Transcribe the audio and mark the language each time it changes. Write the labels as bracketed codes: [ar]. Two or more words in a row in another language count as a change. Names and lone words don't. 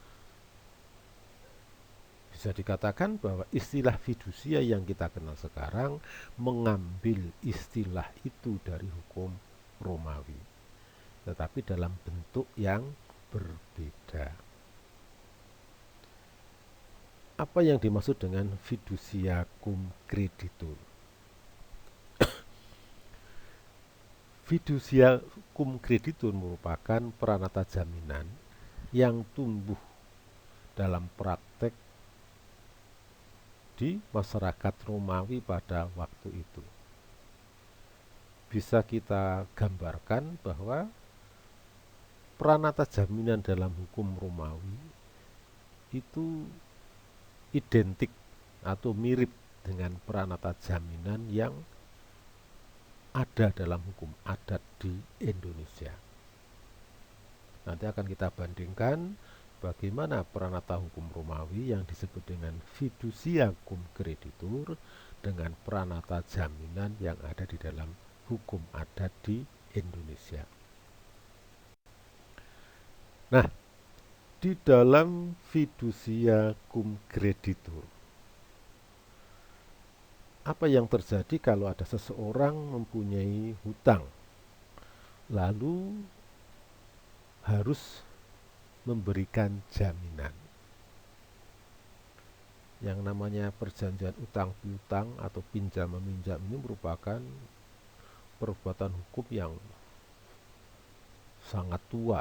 [id] Bisa dikatakan bahwa istilah fidusia yang kita kenal sekarang mengambil istilah itu dari hukum Romawi, tetapi dalam bentuk yang berbeda. Apa yang dimaksud dengan [la] fiducia cum creditur? Fiducia cum creditur [id] merupakan peranata jaminan yang tumbuh dalam praktek di masyarakat Romawi pada waktu itu. Bisa kita gambarkan bahwa peranata jaminan dalam hukum Romawi itu identik atau mirip dengan peranata jaminan yang ada dalam hukum adat di Indonesia. Nanti akan kita bandingkan bagaimana peranata hukum Romawi yang disebut dengan [la] fiducia cum creditur [id] dengan peranata jaminan yang ada di dalam hukum adat di Indonesia. Nah, di dalam [la] fiducia cum creditur, [id] apa yang terjadi kalau ada seseorang mempunyai hutang, lalu harus memberikan jaminan. Yang namanya perjanjian utang piutang atau pinjam meminjam ini merupakan perbuatan hukum yang sangat tua.